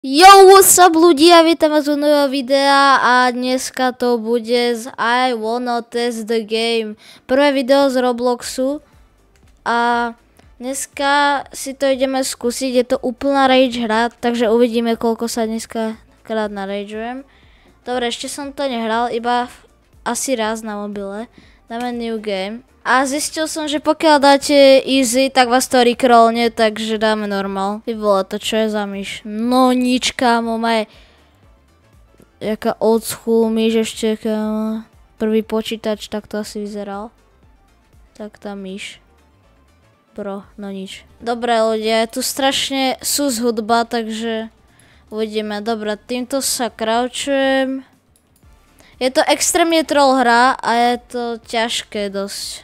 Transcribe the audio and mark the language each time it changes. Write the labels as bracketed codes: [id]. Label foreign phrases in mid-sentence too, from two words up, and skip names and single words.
[en] Yo, what's up [sk] ľudia, vítam vás u nového videa a dneska to bude z I Wanna Test the Game. Prvé video z Robloxu a dneska si to ideme skúsiť, je to úplná rage hra, takže uvidíme koľko sa dneska krát narageujem. Dobre, ešte som to nehral, iba asi raz na mobile. Dáme [en] new game. [sk] A zistil som, že pokiaľ dáte easy, tak vás to rickrollne, takže dáme normal. Ty vole, to čo je za myš? No nič, kámo, maj. Jaká [en] old school [sk] myš ešte, kámo. Prvý počítač, tak to asi vyzeral. Tak tá myš. Bro, no nič. Dobre ľudia, je tu strašne sus hudba, takže uvidíme. Dobre, týmto sa crouchujem. Je to extrémne troll hra a je to ťažké dosť.